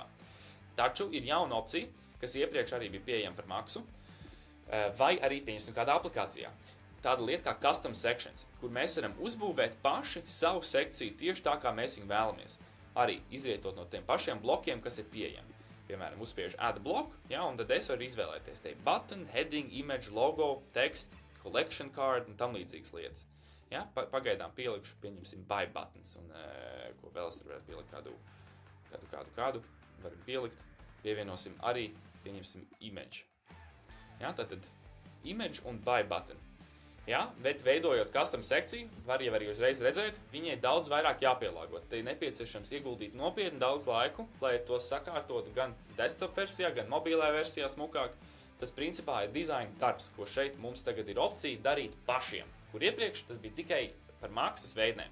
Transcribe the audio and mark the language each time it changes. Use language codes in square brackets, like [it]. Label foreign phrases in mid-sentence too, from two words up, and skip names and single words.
[lv] Taču ir jauna opcija, kas iepriekš arī bija pieejama par maksu, vai arī pieņemsim kādā aplikācijā. Tāda lieta kā [en] custom sections, [lv] kur mēs varam uzbūvēt paši savu sekciju tieši tā, kā mēs viņu vēlamies. Arī izrietot no tiem pašiem blokiem, kas ir pieejami. Piemēram, uzspiežu add bloku, ja, un tad es varu izvēlēties te [en] button, heading, image, logo, text, collection card [lv] un tam līdzīgas lietas. Ja, pagaidām pielikšu, pieņemsim [en] buy buttons, [lv] un ko vēl es tur varētu pielikt kādu, varam pielikt, pievienosim arī, pieņemsim image. Ja, tātad image un [en] buy button. [lv] Ja, bet veidojot custom sekciju, var jau arī uzreiz redzēt, viņai daudz vairāk jāpielāgot. Te ir nepieciešams ieguldīt nopietni daudz laiku, lai to sakārtotu gan desktop versijā, gan mobilajā versijā smukāk. Tas principā ir dizaina darbs, ko šeit mums tagad ir opcija darīt pašiem, kur iepriekš tas bija tikai par maksas veidnēm.